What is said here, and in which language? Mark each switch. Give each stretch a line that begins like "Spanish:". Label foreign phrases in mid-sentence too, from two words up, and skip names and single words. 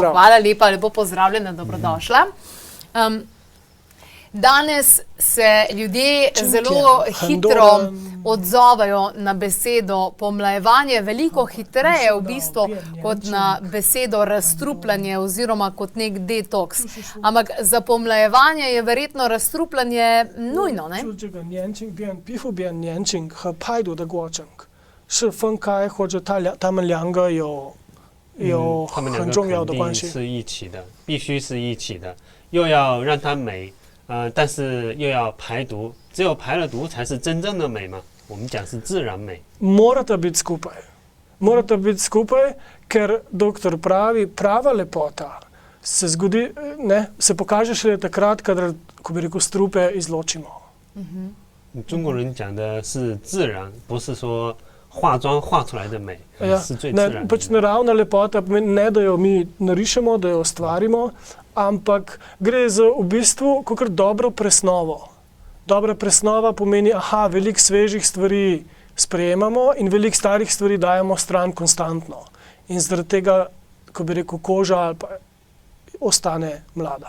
Slovenian: Hvala lepa, lepo pozdravljena, dobrodošla. Danes se ljudje zelo hitro odzovajo na besedo pomlajevanje, veliko hitreje v bistvu kot na besedo razstrupljanje oziroma kot nek detoks. Ampak za pomlajevanje je verjetno razstrupljanje nujno, ne?
Chinese: 是分开或者他们两个有很重要的关系。是一起的，必须是一起的，又要让它美，但是又要排毒，只有排了毒才是真正的美嘛。我们讲是自然美。
Slovenian: Morata biti skupaj. Morata biti skupaj, ker doktor pravi, prava lepota se zgodi, ne, se pokaže šele takrat, kadar, ko bi rekel, strupe izločimo.
Chinese: 中国人讲的是自然，不是说 化妆画出来的美，是最自然的。
Slovenian: Pač naravna lepota pomeni ne, da jo mi narišemo, da jo ustvarimo, ampak gre za v bistvu kakor dobro presnovo. Dobra presnova pomeni, veliko svežih stvari sprejemamo in veliko starih stvari dajemo stran konstantno. In zaradi tega, ko bi rekel, koža ostane mlada.